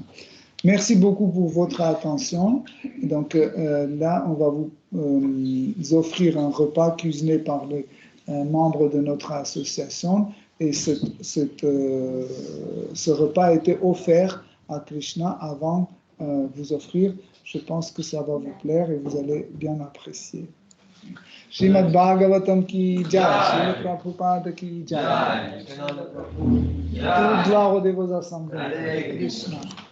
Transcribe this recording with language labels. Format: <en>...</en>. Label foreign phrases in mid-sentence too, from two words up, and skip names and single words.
<fr>Merci beaucoup pour votre attention. Donc là, on va vous offrir un repas cuisiné par les membres de notre association. Et ce repas a été offert à Krishna avant vous offrir. Je pense que ça va vous plaire et vous allez bien apprécier.</fr> <hi>श्रीमद् भागवतम् की जय, श्रील प्रभुपाद की जय.</hi> <fr>Toute gloire aux dévots assemblés. Krishna.</fr>